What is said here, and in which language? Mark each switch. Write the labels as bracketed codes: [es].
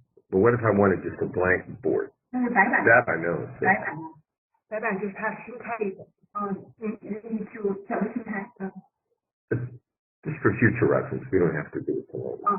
[en] But what if I wanted just a blank board? [zh] 那是白板的， [en] That I know. [zh] 白板的，白板就是它新开一个，你就怎么新开？ [en] Just for future reference, we don't have to do it tonight.